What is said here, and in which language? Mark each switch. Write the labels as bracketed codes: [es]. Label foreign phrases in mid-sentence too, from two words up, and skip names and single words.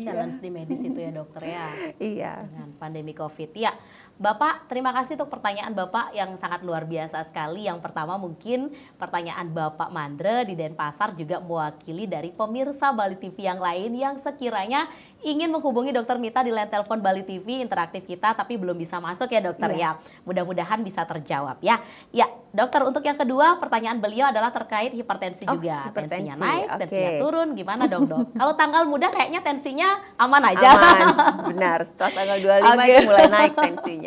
[id] Challenge di medis itu ya dokter ya. Iya. Dengan pandemi COVID. Ya, Bapak, terima kasih untuk pertanyaan Bapak yang sangat luar biasa sekali. Yang pertama mungkin pertanyaan Bapak Mandre di Denpasar juga mewakili dari pemirsa Bali TV yang lain yang sekiranya ingin menghubungi Dokter Mita di line telepon Bali TV interaktif kita tapi belum bisa masuk ya dokter ya. Mudah-mudahan bisa terjawab ya. Ya, dokter untuk yang kedua pertanyaan beliau adalah terkait hipertensi juga. Hipertensi, Tensinya naik, oke. tensinya turun, gimana dong dok? Kalau tanggal muda kayaknya tensinya aman aja. Aman, benar. Setelah tanggal 25 itu mulai naik tensinya.